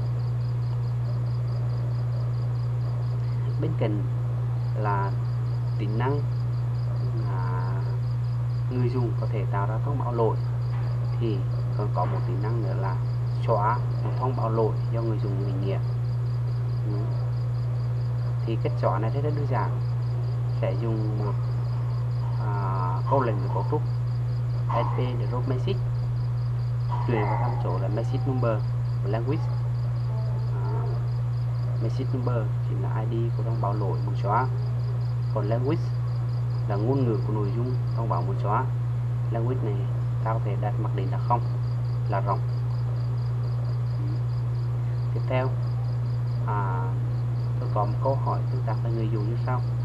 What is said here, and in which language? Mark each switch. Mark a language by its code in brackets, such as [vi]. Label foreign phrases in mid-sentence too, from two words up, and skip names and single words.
[vi] Bên cạnh là tính năng người dùng có thể tạo ra thông báo lỗi thì còn có một tính năng nữa là xóa một thông báo lỗi do người dùng định nghĩa. Thì cách xóa này rất đơn giản, sẽ dùng một câu lệnh của cấu trúc [en] SP drop message, [vi] truyền vào tham số là [en] message number language. Message number [vi] chính là ID của thông báo lỗi muốn xóa, còn language là ngôn ngữ của nội dung thông báo muốn xóa. Language này ta có thể đặt mặc định là không, là rộng. Tiếp theo tôi có một câu hỏi tương tác với người dùng như sau.